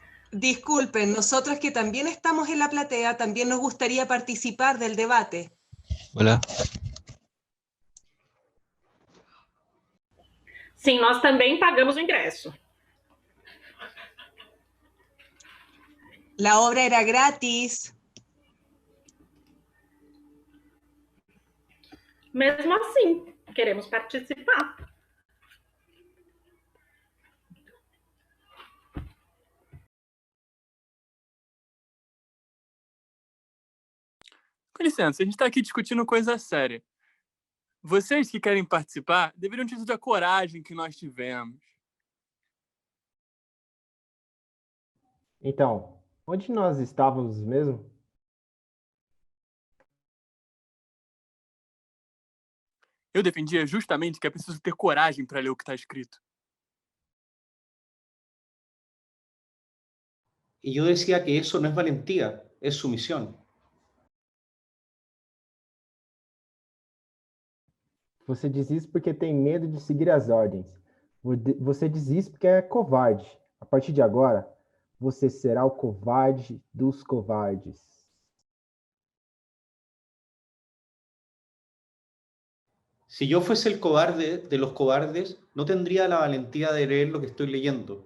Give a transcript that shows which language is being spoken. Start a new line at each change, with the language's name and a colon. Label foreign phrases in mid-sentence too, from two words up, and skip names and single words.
Spanish: Disculpen, nosotros que también estamos en la platea, también nos gustaría participar del debate. Hola.
Portuguese: Sim, nós também pagamos o ingresso.
Spanish: La obra era gratis.
Portuguese: Mesmo assim, queremos participar. Com licença, a gente está aqui discutindo coisa séria. Vocês que querem participar deveriam ter tido a coragem que nós tivemos. Então, onde nós estávamos mesmo? Eu defendia justamente que é preciso ter coragem para ler o que está escrito.
Spanish: Y yo decía que eso no es valentía, es sumisión.
Portuguese: Você diz isso porque tem medo de seguir as ordens. Você diz isso porque é covarde. A partir de agora, você será o covarde dos covardes.
Spanish: Si yo fuese el cobarde de los cobardes, no tendría la valentía de leer lo que estoy leyendo.